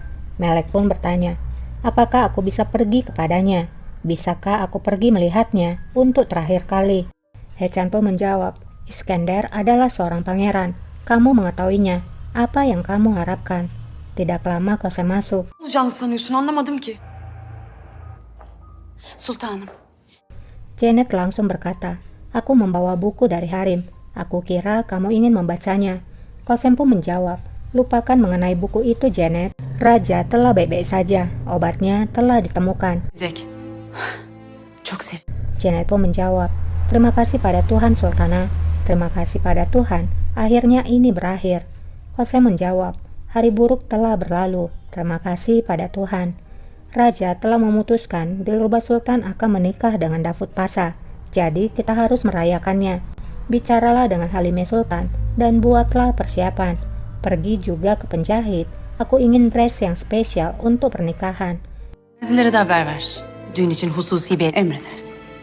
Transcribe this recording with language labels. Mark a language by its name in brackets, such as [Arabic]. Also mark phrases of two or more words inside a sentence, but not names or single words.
[Indonesian] Melek pun bertanya, apakah aku bisa pergi kepadanya? Bisakah aku pergi melihatnya untuk terakhir kali? Hechan pun menjawab, Iskandar adalah seorang pangeran. Kamu mengetahuinya. Apa yang kamu harapkan? Tidak lama Kosem masuk. [Turkish] Ne olacağını sanıyorsun anlamadım ki. Sultanım. [Indonesian] Janet langsung berkata, aku membawa buku dari Harim. Aku kira kamu ingin membacanya. Kosem pun menjawab, lupakan mengenai buku itu Janet. Raja telah baik-baik saja. Obatnya telah ditemukan. [Turkish] Jack. Çok sev. [Indonesian] Janet pun menjawab, terima kasih pada Tuhan Sultana. Terima kasih pada Tuhan. Akhirnya ini berakhir. Kosem menjawab, hari buruk telah berlalu. Terima kasih pada Tuhan. Raja telah memutuskan Dilruba Sultan akan menikah dengan Davut Pasha. Jadi kita harus merayakannya. Bicaralah dengan Halime Sultan dan buatlah persiapan. Pergi juga ke penjahit. Aku ingin dress yang spesial untuk pernikahan. [Turkish] Bizlere de haber ver. Düğün için hususi bir emredersin.